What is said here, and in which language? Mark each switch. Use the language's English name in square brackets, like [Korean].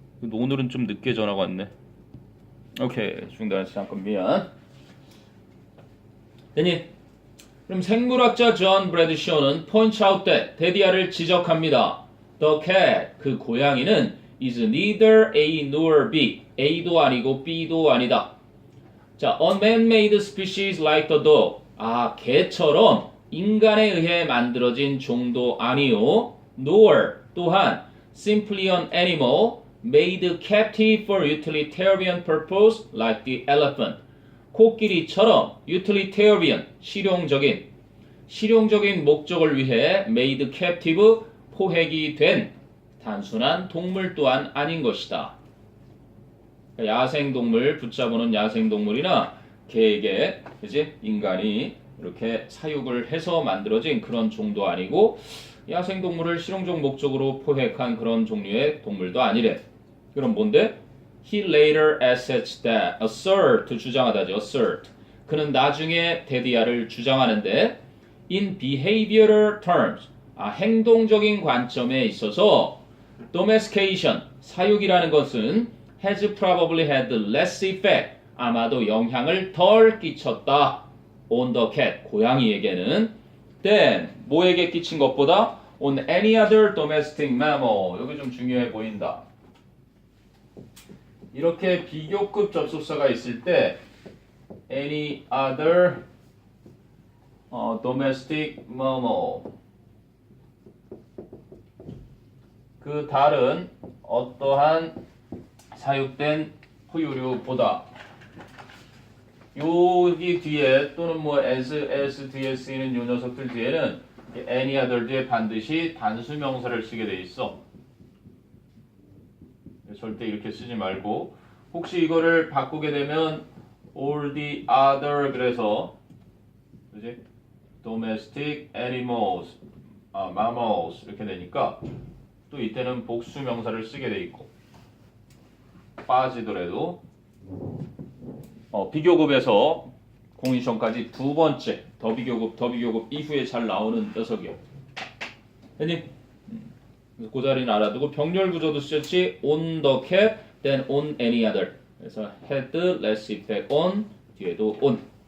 [Korean] 오늘은 좀 늦게 전화가 왔네. 오케이, 중단해서 잠깐 미안. 됐니? 그럼 생물학자 존 브래드쇼는 [English] points out that [Korean] 데디아를 지적합니다. [English] The cat, [Korean] 그 고양이는 [English] is neither A nor B. [Korean] A도 아니고 B도 아니다. 자, [English] a man-made species like the dog. [Korean] 개처럼 인간에 의해 만들어진 종도 아니요. [English] nor, [Korean] 또한 [English] simply an animal made captive for utilitarian purpose like the elephant. [Korean] 코끼리처럼 [English] utilitarian, [Korean] 실용적인 목적을 위해 [English] made captive, [Korean] 포획이 된 단순한 동물 또한 아닌 것이다. 야생동물, 붙잡아놓은 야생동물이나 개에게 그지? 인간이 이렇게 사육을 해서 만들어진 그런 종도 아니고 야생동물을 실용적 목적으로 포획한 그런 종류의 동물도 아니래. 그럼 뭔데? [English] He later assert that, assert [Korean] 주장하다죠. [English] assert. [Korean] 그는 나중에 데디아를 주장하는데 [English] in behavioral terms, [Korean] 행동적인 관점에 있어서 [English] domestication, [Korean] 사육이라는 것은 [English] has probably had less effect, [Korean] 아마도 영향을 덜 끼쳤다. [English] on the cat, [Korean] 고양이에게는 [English] than, [Korean] 뭐에게 끼친 것보다 [English] on any other domestic mammal. [Korean] 여기 좀 중요해 보인다. 이렇게 비교급 접속사가 있을 때 [English] any other domestic mammal, [Korean] 그 다른 어떠한 사육된 포유류보다, 여기 뒤에 또는 뭐 as 뒤에 쓰이는 요 녀석들 뒤에는 any other 뒤에 반드시 단수명사를 쓰게 돼 있어. 절대 이렇게 쓰지 말고, 혹시 이거를 바꾸게 되면 [English] all the other, [Korean] 그래서 그지? [English] domestic animals, mammals [Korean] 이렇게 되니까 또 이때는 복수 명사를 쓰게 돼 있고, 빠지더라도 비교급에서 공인시험까지 두 번째 더 비교급 이후에 잘 나오는 녀석이요. 됐니? 그 자리는 알아두고 병렬 구조도 쓰였지. [English] on the cat, then on any other. [Korean] 그래서 [English] had less effect on, [Korean] 뒤에도 [English] on.